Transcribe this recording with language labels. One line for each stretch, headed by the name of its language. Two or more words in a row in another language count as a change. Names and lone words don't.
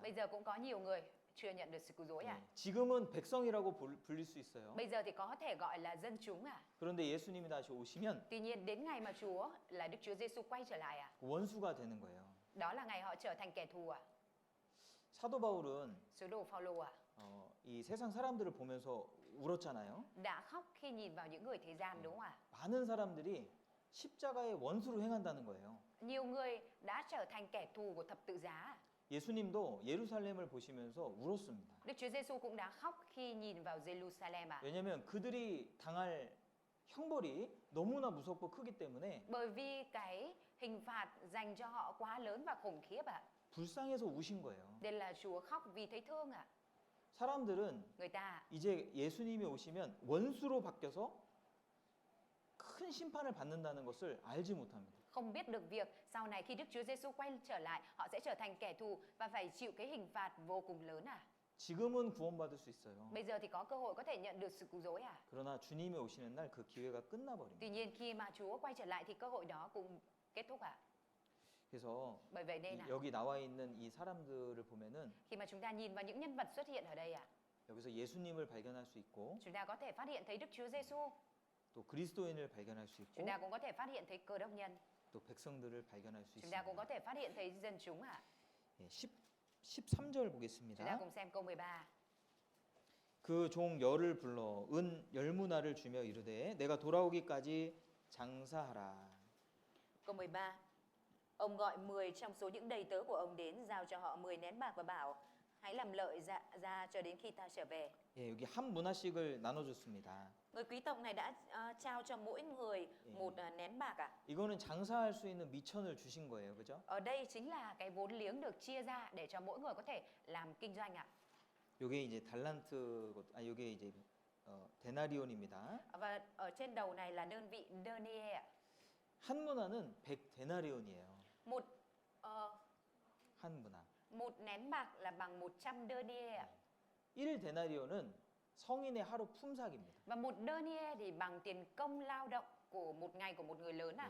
Vietnamese: Bây giờ cũng có nhiều người chưa nhận được sự cứu rỗi ạ.
Korean: 지금은 백성이라고 불릴 수 있어요.
Vietnamese: Bây giờ thì có thể gọi là dân chúng ạ.
Korean: 그런데 예수님이 다시 오시면
Vietnamese: Tuy nhiên đến ngày mà Chúa là Đức Chúa Giêsu quay trở lại ạ,
Korean: 원수가 되는 거예요.
Vietnamese: đó là ngày họ trở thành kẻ thù ạ.
Korean: 사도 바울은
Vietnamese: Sứ đồ Phaolô ạ
Korean: 이 세상 사람들을 보면서 울었잖아요.
Vietnamese: đã khóc khi nhìn vào những người thế gian, đúng không ạ?
Korean: 많은 사람들이 십자가의 원수로 행한다는 거예요.
Vietnamese: Nhiều người đã trở thành kẻ thù của thập tự giá.
Korean: 예수님도 예루살렘을 보시면서 울었습니다.
Vietnamese: Đức Chúa Giêsu cũng đã khóc khi nhìn vào Jerusalem ạ.
Korean: 왜냐하면 그들이 당할 형벌이 너무나 무섭고 크기 때문에
Vietnamese: Bởi vì cái hình phạt dành cho họ quá lớn và khủng khiếp ạ.
Korean: 불쌍해서 우신 거예요.
Vietnamese: Nên là Chúa khóc vì thấy thương ạ.
Korean: 사람들은
Vietnamese: Người ta
Korean: 이제 예수님이 오시면 원수로 바뀌어서 큰 심판을 받는다는 것을 알지 못합니다.
Vietnamese: không biết được việc sau này khi Đức Chúa Giêsu quay trở lại, họ sẽ trở thành kẻ thù và phải chịu cái hình phạt vô cùng lớn à.
Korean: 지금은 구원받을 수 있어요.
Vietnamese: Bây giờ thì có cơ hội có thể nhận được sự cứu rỗi à.
Korean: 그러나 주님이 오시는 날 그 기회가 끝나버립니다.
Vietnamese: Tuy nhiên khi mà Chúa quay trở lại thì cơ hội đó cũng kết thúc à.
Korean: 그래서
Vietnamese: Bởi vậy nên
Korean: 여기 나와 있는 이 사람들을 보면은
Vietnamese: khi mà chúng ta nhìn vào những nhân vật xuất hiện ở đây
Korean: 여기서 예수님을 발견할 수 있고
Vietnamese: chúng ta có thể phát hiện thấy Đức Chúa Giêsu,
Korean: 또 그리스도인을 발견할 수 있고
Vietnamese: chúng ta cũng có thể phát hiện thấy Cơ Đốc nhân,
Korean: 또 백성들을 발견할 수
Vietnamese: chúng ta cũng
Korean: 있습니다.
Vietnamese: có thể phát hiện thấy dân chúng
Korean: 예, 13절
Vietnamese: Chúng ta
Korean: 보겠습니다.
Vietnamese: cùng xem câu 13.
Korean: 그 종 열을 불러 은 열무나를 주며 이르되 내가 돌아오기까지 장사하라.
Vietnamese: Câu 13. Ông gọi 10 trong số những đầy tớ của ông đến, giao cho họ 10 nén bạc và bảo: hãy làm lợi ra cho đến khi ta trở về.
Korean: 예, 여기 한 문화씩을 나눠줬습니다.
Vietnamese: Người quý tộc này đã trao cho mỗi người một nén bạc ạ.
Korean: 이거는 장사할 수 있는 미천을 주신 거예요, 그죠?
Vietnamese: Ở đây chính là cái vốn liếng được chia ra để cho mỗi người có thể làm kinh doanh ạ.
Korean: 요게 이제 달란트, 요게 이제 데나리온입니다.
Vietnamese: Và ở trên đầu này là đơn vị denier ạ.
Korean: 한 문화는 100 데나리온이에요.
Vietnamese: Một
Korean: 한 문화.
Vietnamese: một nén bạc là bằng 100 denier ạ.
Korean: 1 데나리온은 성인의 하루 품삯입니다.
Vietnamese: Và một denier thì bằng tiền công lao động của một ngày của một người lớn ạ.